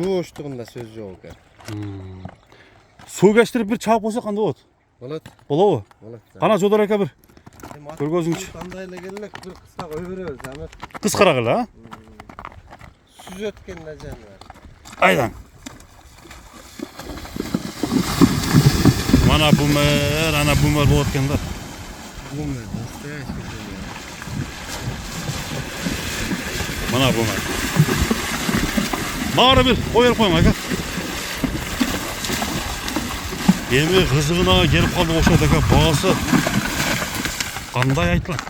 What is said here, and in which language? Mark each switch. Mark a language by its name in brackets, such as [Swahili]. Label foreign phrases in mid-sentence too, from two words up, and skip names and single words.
[Kyrgyz] Жооштугунда сөз жок экен. Суу кештирип бир чаап койсок кандай болот? Болот. Болобу? Болот. Кана Жодар ака бир көргөзүңчү. Кандай эле келек бир кыска кой беребиз Замир. Кыскараак эле, а? Сүз өткөн да жаныбар. Айдан. Мана бумер, ана бумер болот экен да. Бумер, настоящий. Мана бумер. Баары бир коюп коюң ака. Эми кызыгына келип калды окшойт ака, баасы кандай айтылат?